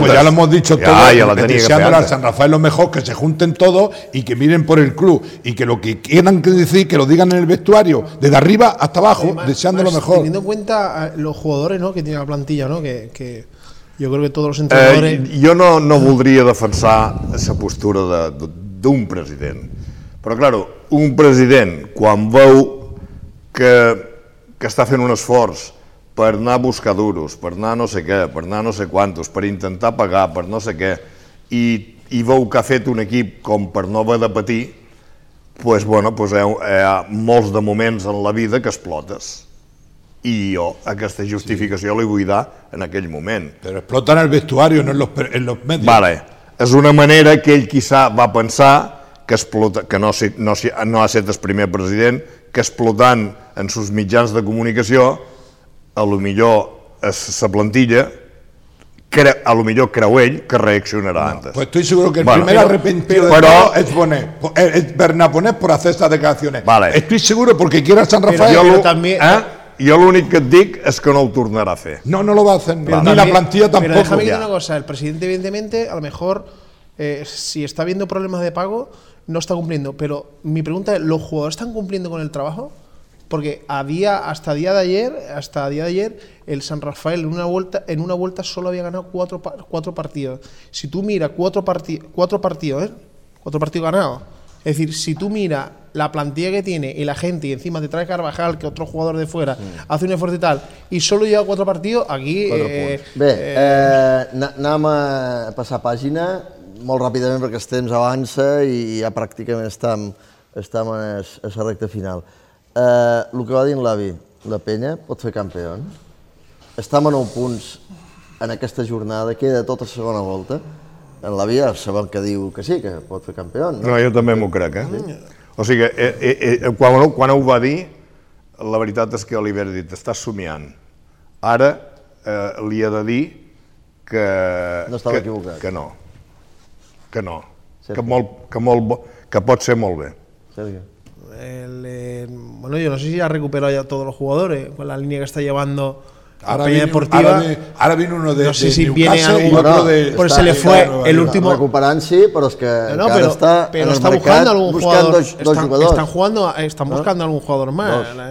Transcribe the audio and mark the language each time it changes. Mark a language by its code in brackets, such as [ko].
[es] Pues ya lo hemos dicho todo, deseándole a San Rafael lo mejor, que se junten todos y que miren por el club. Y que lo que quieran decir, que lo digan en el vestuario, desde arriba hasta abajo, deseándolo mejor. Teniendo en cuenta los jugadores, ¿no?, que tiene la plantilla, ¿no?, que yo creo que todos los entrenadores... [ca] Yo no voldria defensar esa postura d'un president. Però, claro, un president, quan veu que està fent un esforç per anar a buscar duros, per anar no sé què, per anar no sé quantos, per intentar pagar, per no sé què, i veu que ha fet un equip com per no haver de patir, doncs hi ha molts de moments en la vida que explotes. I jo aquesta justificació li vull dar en aquell moment. Però explota en el vestuari, no [es] en los medios. [ca] Vale. És una manera que ell, quizá, va pensar que explota, que no ha set el primer president, que explotant en sus mitjans de comunicació, a lo millor sa plantilla, a lo millor creu ell que reaccionarà antes. [es] Pues estoy seguro que el primer arrepentido de todo es Bonet, es Bernat Bonet por hacer estas declaraciones. Vale. Estoy seguro porque quiero a San Rafael. [ca] Jo l'únic que et dic és que no ho tornarà a fer. [es] No lo va a hacer, ni la plantilla tampoco. Pero déjame decir una cosa, el presidente evidentemente, a lo mejor, si está viendo problemas de pago, no está cumpliendo, pero mi pregunta es, ¿los jugadores están cumpliendo con el trabajo? Porque hasta día de ayer, el San Rafael en una vuelta solo había ganado cuatro partidos. Si tú miras cuatro partidos ganados, es decir, si tú miras la plantilla que tiene y la gente, y encima te trae Carvajal, que otro jugador de fuera, hace un esfuerzo y tal, y solo lleva cuatro partidos, aquí... [ca] Anem a passar pàgina molt ràpidament perquè el temps avança i ja pràcticament estem a la recta final. El que va dir l'avi, la penya pot fer campió. Estem a 9 punts en aquesta jornada, queda tota la segona volta. En l'avi ja sabem que diu que sí, que pot fer campió. No, jo també m'ho crec. O sigui, quan ho va dir, la veritat és que Oliver ha dit, està somiant. Ara li ha de dir que... No estava equivocat. Que no. Que no, que pot ser molt bé. [es] Bueno, yo no sé si ha recuperado ya todos los jugadores con la línea que está llevando la Peña Deportiva. Ahora viene uno de Newcastle. No sé si viene alguno, pero se le fue el último. Recuperan sí, pero es que ahora está en el mercado buscando dos jugadores. Están buscando algún jugador más.